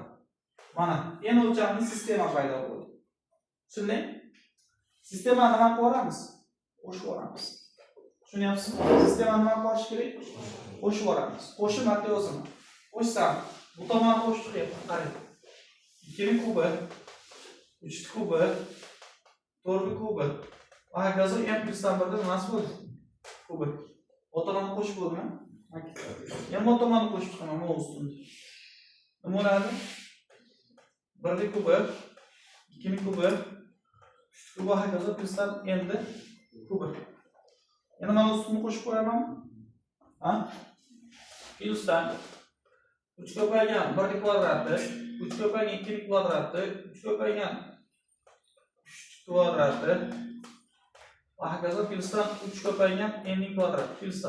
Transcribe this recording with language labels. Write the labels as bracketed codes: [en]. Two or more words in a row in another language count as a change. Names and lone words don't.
[uz] Mana n o'lchamli sistema paydo bo'ldi. Tushunding? Sistemani nima qilamiz? Qo'shib yuboramiz. Tushunyapsizmi? Sistemani nima qilish kerak? Qo'shib yuboramiz. Qo'shib marta yozaman. Qo'shsam, bu tomonni qo'shib chiqyapti. Qarang. 2 ning kubi, 3 ning kubi, 4 ning kubi. Va hokazo m plyusdan 1 dan emas bo'ldi. Kubi. Bu tomonni qo'shib bo'lgan. M bu tomonni qo'shib chiqaman bu ustunda. Nima bo'ladi? 1 ning kubi, 2 ning kubi, 3 ning kubi hokazo plyusdan endi kubi. Yana mana ustuni qo'shib qo'yamanmi? Ha? Plyusdan 3 ko'paygan 1 ning kvadrati, 3 ko'paygan 2 ning kvadrati, 3 ko'paygan 3 kvadrati va hokazo plyusdan 3 ko'paygan n ning kvadrati plyusdan.